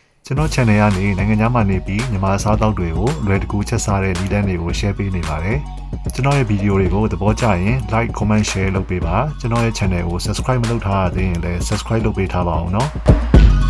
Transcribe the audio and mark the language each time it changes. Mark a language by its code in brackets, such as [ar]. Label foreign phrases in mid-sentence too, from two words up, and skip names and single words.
[my] ကျွန်တော် channel ကနေနိုင်ငံခြားမှာနေပြီးမြန်မာစားတောက်တွေကိုလွယ်တကူချက်စားတဲ့နည်းလမ်းတွေကို share ပေးနေပါတယ်ကျွန်တော်ရဲ့ဗီဒီယိုတွေကိုသဘောကျရင် [en] like comment share [my] လုပ်ပေးပါကျွန်တော်ရဲ့ channel ကို subscribe မလုပ်ထားသေးရင်လည်း subscribe လုပ်ပေးထားပါအောင်နော်